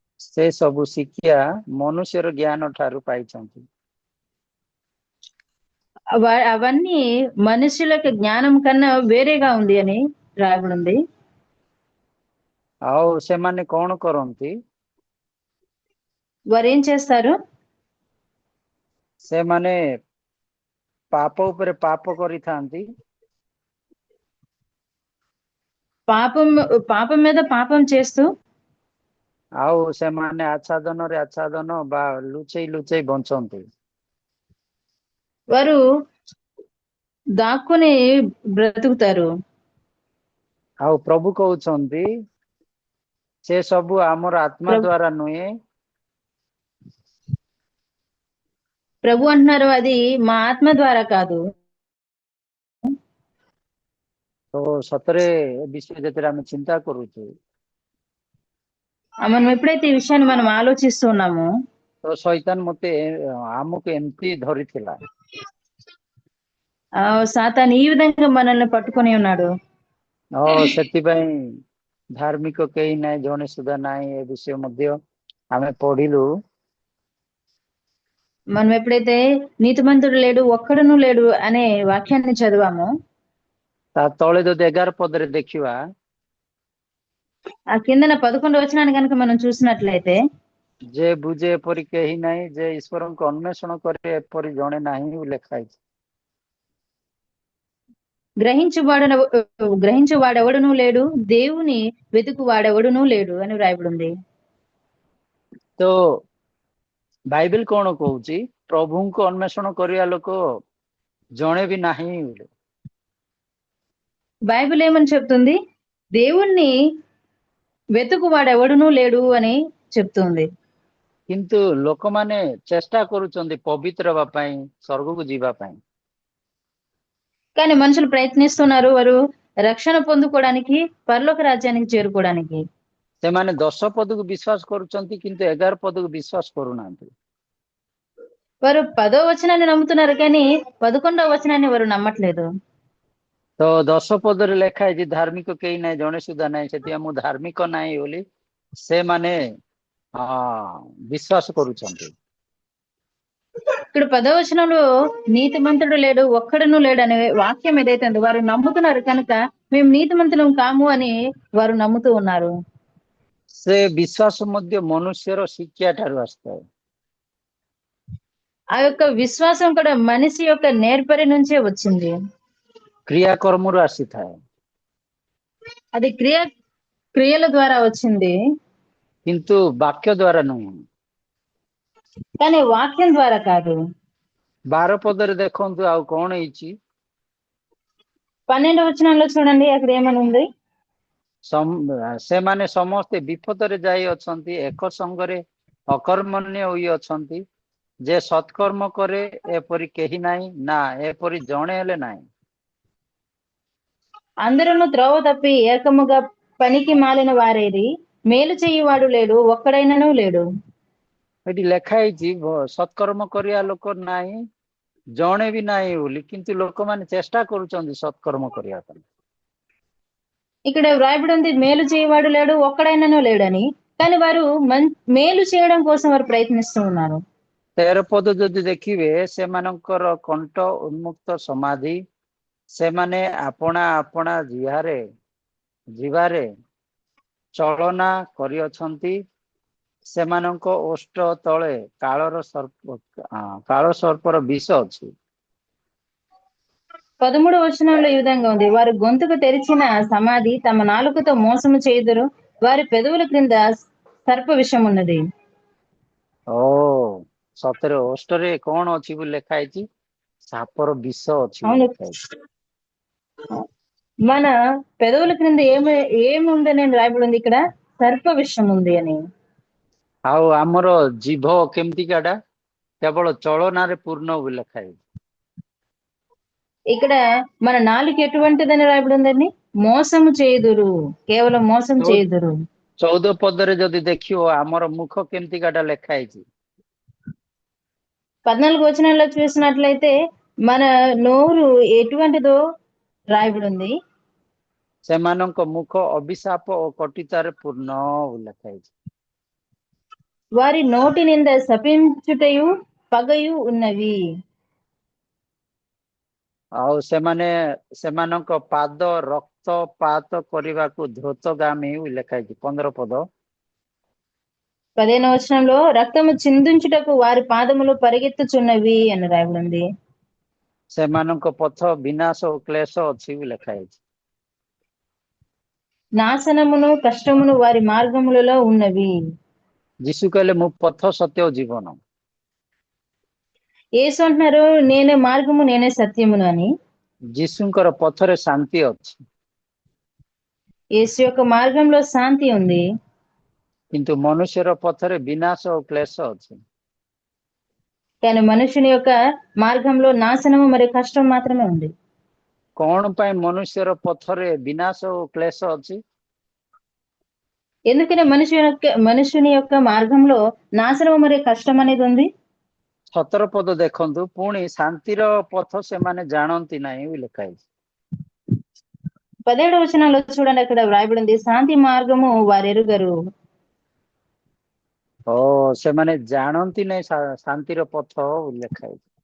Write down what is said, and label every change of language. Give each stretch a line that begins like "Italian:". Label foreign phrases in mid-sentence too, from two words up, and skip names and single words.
Odia: ସେ ସବୁ ଶିକ୍ଷା ମନୁଷ୍ୟର ଜ୍ଞାନ ଠାରୁ ପାଇଛନ୍ତି।
Telugu: అవన్నీ మనుషుల యొక్క జ్ఞానం కన్నా వేరేగా ఉంది అని రాయబడి ఉంది.
Odia: ଆଉ ସେମାନେ କଣ କରନ୍ତି?
Telugu: వారు ఏం చేస్తారు?
Odia: ସେମାନେ ପାପ ଉପରେ ପାପ କରିଥାନ୍ତି।
Telugu: పాపం మీద పాపం చేస్తూ
Odia: ଆଉ ସେମାନେ ଆଚ୍ଛାଦନରେ ଆଚ୍ଛାଦନ ବା ଲୁଚେଇ ଲୁଚେଇ ବଞ୍ଚନ୍ତି।
Telugu: వారు దాక్కుని బ్రతుకుతారు.
Odia: ଆଉ ପ୍ରଭୁ କହୁଛନ୍ତି ସେ ସବୁ ଆମର ଆତ୍ମା ଦ୍ୱାରା ନୁହେଁ,
Telugu: ప్రభు అంటున్నారు అది మా ఆత్మ ద్వారా కాదు.
Odia: ତ ସତରେ ଏ ବିଷୟ ଯେତେବେଳେ ଆମେ ଚିନ୍ତା କରୁଛୁ
Telugu: మనం ఎప్పుడైతే ఈ విషయాన్ని మనం ఆలోచిస్తున్నామో
Odia: ତ ଶୈତାନ ଆମକୁ ଏମିତି ଧରିଥିଲା।
Telugu: సాతాను ఈ విధంగా మనల్ని పట్టుకొని ఉన్నాడు.
Odia: ସେଥିପାଇଁ ଧାର୍ମିକ କେହି ନାହିଁ, ଜଣେ ସୁଦ୍ଧା ନାହିଁ, ଏ ବିଷୟ ମଧ୍ୟ ଆମେ ପଢିଲୁ।
Telugu: మనం ఎప్పుడైతే నీతిమంతుడు లేడు, ఒక్కడును లేడు అనే వాక్యాన్ని చదివామో
Odia: ତା ତଳେ ଯଦି 11 ପଦରେ ଦେଖିବା,
Telugu: ఆ కిందన 11వ వచనాన్ని కనుక మనం చూసినట్లయితే,
Odia: ଯେ ବୁଝେ ଏପରି କେହି ନାହିଁ, ଯେ ଈଶ୍ୱରଙ୍କୁ ଅନ୍ୱେଷଣ କରେ ଏପରି ଜଣେ ନାହିଁ ଲେଖା ହେଇଛି।
Telugu: గ్రహించువాడెవడునూ లేడు, దేవుని వెతుకువాడెవడునూ లేడు అని వ్రాయబడి ఉంది.
Odia: ତ ବାଇବେଲ କଣ କହୁଛି? ପ୍ରଭୁଙ୍କୁ ଅନ୍ୱେଷଣ କରିବା ଲୋକ ଜଣେ ବି ନାହିଁ।
Telugu: బైబిల్ ఏమని చెప్తుంది? దేవుణ్ణి వెతుకువాడెవడునూ లేడు అని చెప్తుంది.
Odia: କିନ୍ତୁ ଲୋକମାନେ ଚେଷ୍ଟା କରୁଛନ୍ତି ପବିତ୍ର ହେବା ପାଇଁ, ସ୍ୱର୍ଗକୁ ଯିବା ପାଇଁ।
Telugu: కానీ మనుషులు ప్రయత్నిస్తున్నారు వారు రక్షణ పొందుకోవడానికి, పరలోక రాజ్యానికి చేరుకోవడానికి.
Odia: ସେମାନେ 10 ପଦକୁ ବିଶ୍ୱାସ କରୁଛନ୍ତି କିନ୍ତୁ 11 ପଦକୁ ବିଶ୍ୱାସ କରୁନାହାନ୍ତି।
Telugu: వారు 10వ వచనాన్ని నమ్ముతున్నారు కానీ 11వ వచనాన్ని వారు నమ్మట్లేదు.
Odia: ତ 10 ପଦରେ ଲେଖା ହେଇଛି ଧାର୍ମିକ କେହି ନାହିଁ, ଜଣେ ସୁଦ୍ଧା ନାହିଁ, ସେଥିପାଇଁ ମୁଁ ଧାର୍ମିକ ନାହିଁ ବୋଲି ସେମାନେ ବିଶ୍ୱାସ କରୁଛନ୍ତି।
Telugu: ఇక్కడ 10వ వచనంలో నీతిమంతుడు లేడు, ఒక్కడును లేడు అనే వాక్యం ఏదైతే ఉందో వారు నమ్ముతున్నారు కనుక మేము నీతిమంతులం కాము అని వారు నమ్ముతూ ఉన్నారు.
Odia: ସେ ବିଶ୍ୱାସ ମଧ୍ୟ ମନୁଷ୍ୟର ଶିକ୍ଷା ଠାରୁ ଆସିଥାଏ।
Telugu: ఆ యొక్క విశ్వాసం కూడా మనిషి యొక్క నేర్పరి నుంచే వచ్చింది,
Odia: క్రియాకర్మରୁ ଆସିଥାଏ।
Telugu: అది క్రియల ద్వారా వచ్చింది
Odia: କିନ୍ତୁ ବାକ୍ୟ ଦ୍ୱାରା ନୁହେଁ।
Telugu: కానీ వాక్యం ద్వారా కాదు.
Odia: 12 ପଦରେ ଦେଖନ୍ତୁ ଆଉ କଣ ହେଇଛି?
Telugu: 12వ వచనంలో చూడండి అక్కడ ఏమని ఉంది?
Odia: ସେମାନେ ସମସ୍ତେ ବିପଦରେ ଯାଇ ଅଛନ୍ତି, ଏକ ସଙ୍ଗରେ ଅକର୍ମଣ୍ୟ ହୋଇ ଅଛନ୍ତି, ଯେ ସତ୍କର୍ମ କରେ ଏପରି କେହି ନାହିଁ, ନା ଏପରି ଜଣେ ହେଲେ ନାହିଁ।
Telugu: అందరూ త్రోవ తప్పి ఏకముగా పనికి మాలిన వారేది, మేలు చేయువాడు లేడు, ఒక్కడైనను లేడు.
Odia: ଏଠି ଲେଖା ହେଇଛି ସତ୍କର୍ମ କରିବା ଲୋକ ନାହିଁ, ଜଣେ ବି ନାହିଁ ବୋଲି, କିନ୍ତୁ ଲୋକମାନେ ଚେଷ୍ଟା କରୁଛନ୍ତି ସତ୍କର୍ମ କରିବା ପାଇଁ।
Telugu: ఇక్కడ వ్రాయబడి ఉంది మేలు చేయవాడు లేడు, ఒక్కడైనను లేడని, కానీ వారు మేలు చేయడం కోసం వారు ప్రయత్నిస్తూ ఉన్నారు.
Odia: 13 ପଦ ଯଦି ଦେଖିବେ, ସେମାନଙ୍କର କଣ୍ଠ ଉନ୍ମୁକ୍ତ ସମାଧି, ସେମାନେ ଆପଣା ଆପଣା ଯିବାରେ ଚଳନା କରିଅଛନ୍ତି, ସେମାନଙ୍କ ଓଷ୍ଠ ତଳେ କାଳ ସର୍ପର ବିଷ ଅଛି।
Telugu: 13వ వచనంలో ఈ విధంగా ఉంది, వారు గొంతుకు తెరిచిన సమాధి, తమ నాలుకతో మోసము చేయుదురు, వారి పెదవుల క్రింద సర్ప విషం ఉన్నది.
Odia: ସତରେ ଓଷ୍ଠରେ କଣ ଅଛି ବୋଲି ଲେଖା ହେଇଛି? ସାପର ବିଷ ଅଛି।
Telugu: మన పెదవుల క్రింద ఏముందని రాయబడి ఉంది ఇక్కడ? సర్ప విషం ఉంది అని।
Odia: ଆଉ ଆମର ଜିଭ କେମିତିକାଟା? କେବଳ ଚଳନାରେ ପୂର୍ଣ୍ଣ ବୋଲି ଲେଖା ହେଇଛି।
Telugu: ఇక్కడ మన నాలుక ఎటువంటిదని రాయబడి ఉందండి? మోసము చేయుదురు, కేవలం మోసం చేయుదురు।
Odia: 14 ପଦରେ ଯଦି ଦେଖିବ ଆମର ମୁଖ କେମିତିକାଟା ଲେଖା ହେଇଛି?
Telugu: 14వ వచనంలో చూసినట్లయితే మన నోరు ఎటువంటిదో రాయబడి ఉంది।
Odia: ସେମାନଙ୍କ ମୁଖ ଅଭିଶାପ ଓ କଟିତାରେ ପୂର୍ଣ୍ଣ ବୋଲି ଲେଖା ହେଇଛି।
Telugu: వారి నోటి నింద శపించుటయు పగయు ఉన్నవి।
Odia: ଆଉ ସେମାନଙ୍କ ପାଦ ରକ୍ତପାତ କରିବାକୁ ଧୃତଗାମୀ ଲେଖା ହେଇଛି 15 ପଦ।
Telugu: 15వ వచనంలో రక్తము చిందించుటకు వారి పాదములు పరిగెత్తుచున్నవి అని రాయబడింది।
Odia: ସେମାନଙ୍କ ପଥ ବିନାଶ ଓ କ୍ଲେଶ ଅଛି ଲେଖା ହେଇଛି।
Telugu: నాశనమును కష్టమును వారి మార్గములలో ఉన్నవి।
Odia: ଯୀଶୁ କହିଲେ ମୁଁ ପଥ ସତ୍ୟ ଓ ଜୀବନ।
Telugu: యేసు అంటున్నారు నేనే మార్గము నేనే సత్యమును అని।
Odia: ଯୀଶୁଙ୍କର ପଥରେ ଶାନ୍ତି ଅଛି,
Telugu: యేసు యొక్క మార్గంలో శాంతి ఉంది,
Odia: କିନ୍ତୁ ମନୁଷ୍ୟର ପଥରେ ବିନାଶ ଓ କ୍ଲେଶ ଅଛି।
Telugu: కానీ మనుషుని యొక్క మార్గంలో నాశనము మరియు కష్టం మాత్రమే ఉంది।
Odia: କଣ ପାଇଁ ମନୁଷ୍ୟର ପଥରେ ବିନାଶ ଓ କ୍ଲେଶ ଅଛି?
Telugu: ఎందుకని మనుషుని యొక్క మార్గంలో నాశనము మరియు కష్టం అనేది ఉంది?
Odia: 17 ପଦ ଦେଖନ୍ତୁ, ପୁଣି ଶାନ୍ତିର ପଥ ସେମାନେ ଜାଣନ୍ତି ନାହିଁ ଲେଖା ହେଇଛି।
Telugu: 17వ వచనంలో చూడండి, అక్కడ వ్రాయబడింది శాంతి మార్గము వారెరుగరు।
Odia: ସେମାନେ ଜାଣନ୍ତି ନାହିଁ ଶାନ୍ତିର ପଥ ଲେଖା ହେଇଛି।